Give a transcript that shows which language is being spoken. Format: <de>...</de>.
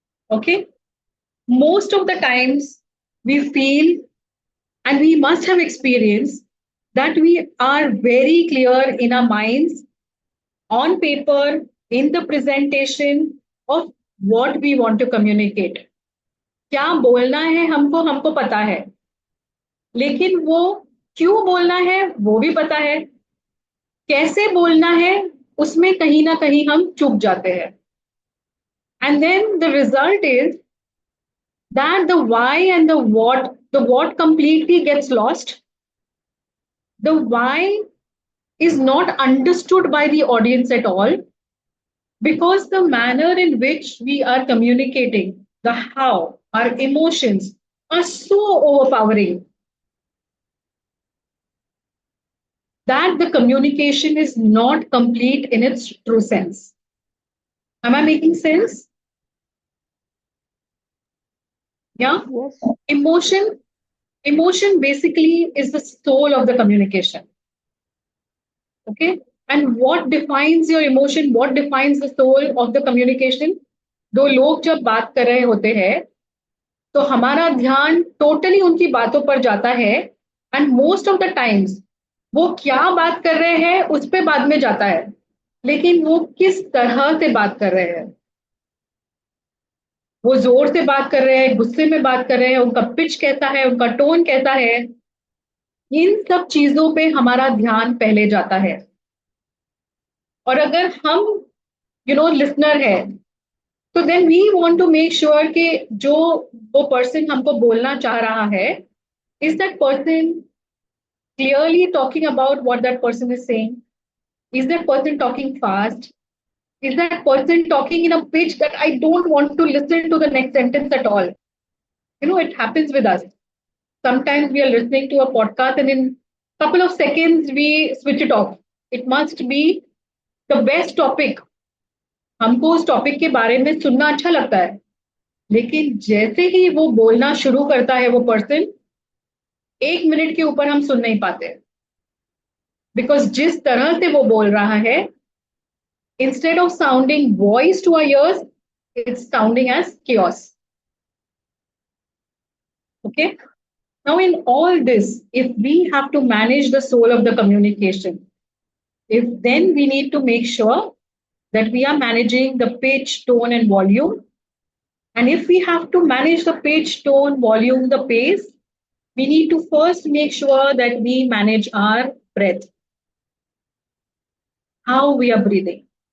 <en>Okay? Most of the times we feel, and we must have experienced, that we are very clear in our minds, on paper, in the presentation, of what we want to communicate.</en> <hi>क्या बोलना है हमको हमको पता है, लेकिन वो क्यों बोलना है वो भी पता है, कैसे बोलना है उसमें कहीं ना कहीं हम चूक जाते हैं.</hi> <en>And then the result is that the why and the what completely gets lost. The why is not understood by the audience at all, because the manner in which we are communicating, the how, our emotions are so overpowering that the communication is not complete in its true sense. Am I making sense? Yeah. Yes. Emotion basically is the soul of the communication. Okay. And what defines your emotion? What defines the soul of the communication?</en> <hi>दो लोग जब बात कर रहे होते हैं तो हमारा ध्यान टोटली उनकी बातों पर जाता है,</hi> <en>and most of the times</en> <hi>वो क्या बात कर रहे हैं उस पर बाद में जाता है, लेकिन वो किस तरह से बात कर रहे हैं, वो जोर से बात कर रहे हैं, गुस्से में बात कर रहे हैं, उनका पिच कैसा है, उनका टोन कैसा है, इन सब चीजों पे हमारा ध्यान पहले जाता है. और अगर हम लिसनर है, तो</hi> <en>then we want to make sure</en> <hi>कि जो वो पर्सन हमको बोलना चाह रहा है,</hi> <en>Is that person clearly talking about what that person is saying? Is that person talking fast? Is that person talking in a pitch that I don't want to listen to the next sentence at all? It happens with us. Sometimes we are listening to a podcast and in a couple of seconds we switch it off. It must be the best topic.</en> <hi>हमको उस topic के बारे में सुनना अच्छा लगता है, लेकिन जैसे ही वो बोलना शुरू करता है वो पर्सन, 1 मिनट के ऊपर हम सुन नहीं पाते, बिकॉज जिस तरह से वो बोल रहा है,</hi> <en>instead of sounding voice to our ears, it's sounding as chaos. Okay. Now, in all this, if we have to manage the soul of the communication, then we need to make sure that we are managing the pitch, tone, and volume. And if we have to manage the pitch, tone, volume, the pace, we need to first make sure that we manage our breath, how we are breathing.</en>